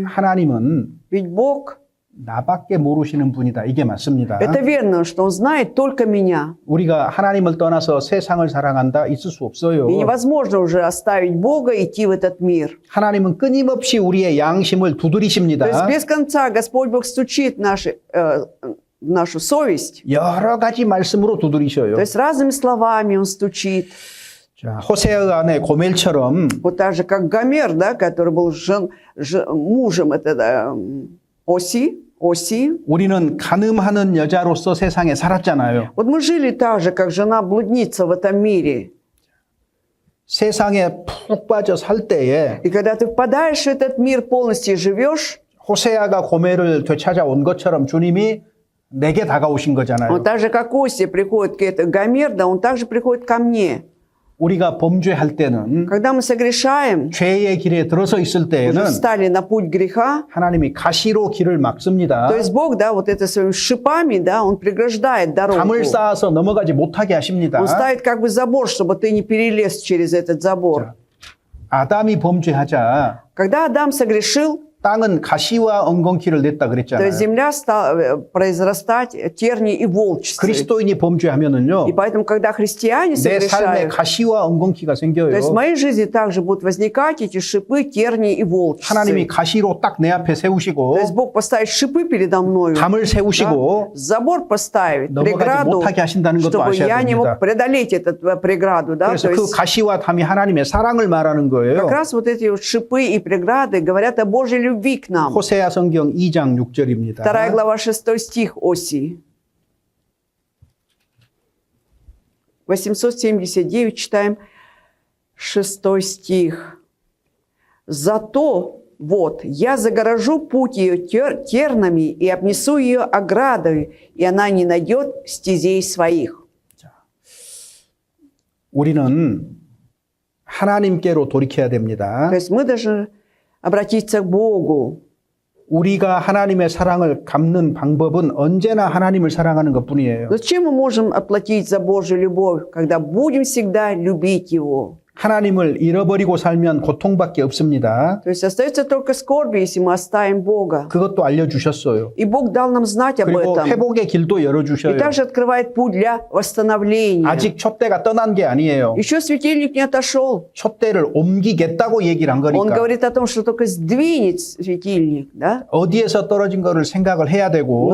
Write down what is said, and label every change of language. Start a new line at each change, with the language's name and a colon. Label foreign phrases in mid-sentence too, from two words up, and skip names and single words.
Korean: 하나님은
Russian: Ведь Бог
Korean: 나밖에 모르시는 분이다. 이게 맞습니다.
Russian: Это верно, что Он знает только меня.
Korean: 우리가 하나님을 떠나서 세상을 사랑한다 있을 수 없어요.
Russian: И невозможно уже оставить Бога и идти в этот мир.
Korean: 하나님은 끊임없이 우리의 양심을
Russian: То есть
Korean: 두드리십니다.
Russian: без конца Господь Бог стучит нашу совесть.
Korean: 여러 가지 말씀으로 두드리셔요.
Russian: То есть разными словами Он стучит.
Korean: 자, 호세아의 아내 고멜처럼
Russian: Вот так же, как Гомер, да, который был мужем Оси.
Korean: 우리는 가늠하는 여자로서 세상에 살았잖아요.
Russian: Вот мы жили так же, как жена-блудница в этом мире.
Korean: 세상에 푹 빠져 살 때에
Russian: И когда ты впадаешь в этот мир, полностью живешь,
Korean: 호세아가 고멜을 되찾아온 것처럼 주님이 내게 다가오신 거잖아요.
Russian: он так же, как Оси приходит к Гомер, да, он также приходит ко мне.
Korean: 우리가 범죄할 때는
Russian: Когда мы согрешаем,
Korean: 죄의 길에 들어서 있을
Russian: уже
Korean: 때에는
Russian: встали на путь греха,
Korean: 하나님이 가시로 길을 막습니다.
Russian: то есть Бог, да, вот это своими шипами, да, Он преграждает дорогу.
Korean: 담을 쌓아서 넘어가지 못하게 하십니다.
Russian: Он ставит как бы забор, чтобы ты не перелез через этот забор.
Korean: 아담이 범죄하자
Russian: Когда Адам согрешил,
Korean: 땅은 가시와 엉겅퀴를 냈다
Russian: то
Korean: 그랬잖아요.
Russian: есть земля стала произрастать тернии и волчцы.
Korean: 그리스도인이 범죄하면은요
Russian: И поэтому, когда христиане
Korean: 내 삶에
Russian: согрешают,
Korean: 가시와 엉겅퀴가 생겨요.
Russian: то есть в моей жизни также будут возникать эти шипы, тернии и волчцы.
Korean: 하나님이 가시로 딱 내 앞에 세우시고
Russian: То есть Бог поставит шипы передо мною,
Korean: 담을 세우시고
Russian: забор поставит,
Korean: 넘어가지
Russian: преграду,
Korean: 못하게 하신다는 것도
Russian: чтобы
Korean: 아셔야
Russian: я не
Korean: 됩니다.
Russian: мог преодолеть эту преграду. Да?
Korean: 그래서
Russian: То
Korean: 그
Russian: есть
Korean: 가시와 담이 하나님의 사랑을 말하는 거예요.
Russian: как раз вот эти вот шипы и преграды говорят о Божьей любви к нам.
Korean: 호세아 성경 2장 6절입니다.
Russian: 2 глава 6 стих Осии. 879 читаем 6 стих. «Зато вот я загорожу путь ее тернами и обнесу ее оградой, и она не найдет стезей своих».
Korean: 우리는 하나님께로 돌이켜야 됩니다.
Russian: То есть мы должны обратиться к Богу.
Korean: 우리가 하나님의 사랑을 갚는 방법은 언제나 하나님을 사랑하는 것뿐이에요.
Russian: Но чем мы можем отплатить за Божью любовь, когда будем всегда любить Его?
Korean: 하나님을 잃어버리고 살면 고통밖에 없습니다.
Russian: То есть остается только скорби, если мы оставим Бога.
Korean: 그것도 알려주셨어요.
Russian: И Бог дал нам знать об
Korean: 그리고
Russian: этом.
Korean: 회복의 길도
Russian: И
Korean: 열어주셔요.
Russian: также открывает путь для восстановления.
Korean: 아직 촛대가 떠난 게 아니에요.
Russian: Еще светильник не отошел.
Korean: 촛대를 옮기겠다고 얘기를 한
Russian: Он
Korean: 거니까
Russian: говорит о том, что только сдвинет светильник. Да?
Korean: 어디에서 떨어진 거를 생각을 해야 되고